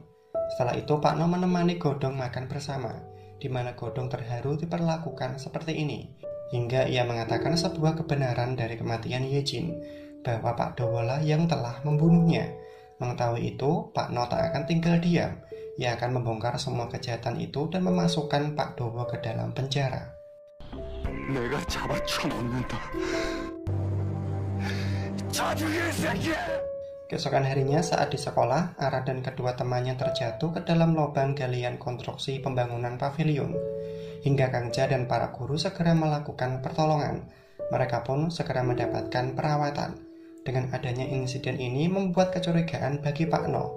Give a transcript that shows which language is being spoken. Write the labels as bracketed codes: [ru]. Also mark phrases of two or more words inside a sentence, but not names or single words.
[id] Setelah itu Pak No menemani Godong makan bersama, di mana Godong terharu diperlakukan seperti ini, hingga ia mengatakan sebuah kebenaran dari kematian Yejin, bahwa Pak Dowo lah yang telah membunuhnya. Mengetahui itu, Pak No tak akan tinggal diam. Ia akan membongkar semua kejahatan itu dan memasukkan Pak Dowo ke dalam penjara. [ko] 내가 잡아쳐놓는다. 자죽일 새끼야! [id] Keesokan harinya saat di sekolah, Ara dan kedua temannya terjatuh ke dalam lubang galian konstruksi pembangunan pavilion. Hingga Kangja dan para guru segera melakukan pertolongan. Mereka pun segera mendapatkan perawatan. Dengan adanya insiden ini membuat kecurigaan bagi Pak No.